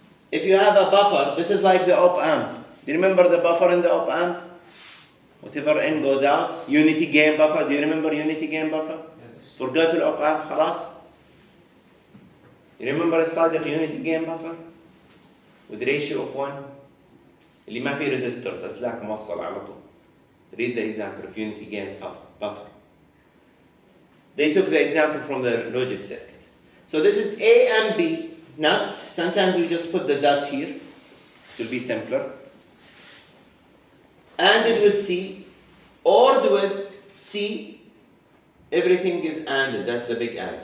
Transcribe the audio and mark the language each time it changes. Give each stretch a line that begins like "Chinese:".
English: If you have a buffer, this is like the op amp. Do you remember the buffer in the op amp? Whatever in goes out. Unity gain buffer. Do you remember unity gain buffer? Yes. Forgot the op amp,
Arabic: خلاص.
English: You remember
Arabic: الصادق
English: unity gain buffer? With ratio of 1.
Arabic: اللي ما فيه resistors أسلاك موصل على طول.
English: Read the example of unity gain buffer. They took the example from the logic circuit. So this is A and B, not. Sometimes we just put the dot here. It will be simpler. ANDed with C, ORed with C, everything is ANDed. That's the big AND.